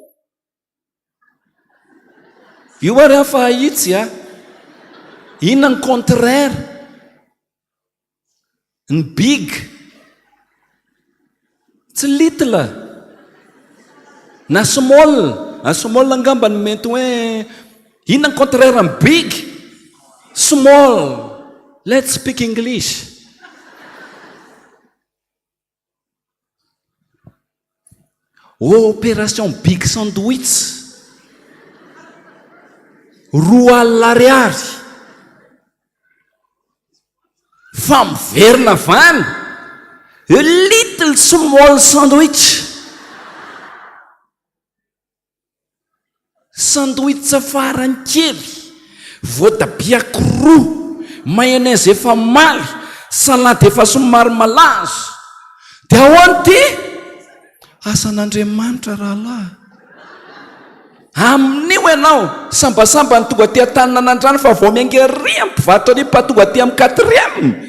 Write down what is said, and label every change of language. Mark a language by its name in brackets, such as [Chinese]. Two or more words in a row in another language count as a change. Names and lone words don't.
[Malagasy] Io ary afa ahitsy inona ny contraire? Ny big tsy little na small angamba ny mety hoe inona ny contraire ny big? [English] Small. Let's speak English. [Malagasy] Opération [English] big sandwich, [Malagasy] 2 ariary fa miverina vany. [English] A little small sandwich [Malagasy] farany kely, voatabia roa, mayonnaise efa maly, salady efa somary malazo. Dia ahoana ty? Asan'Andriamanitra rahalahy. Amin'io ianao sambasamba ny tonga ty an-tanina anandrano fa vao miangeria mpivarotra ny mpa tonga ty amin'ny 4e.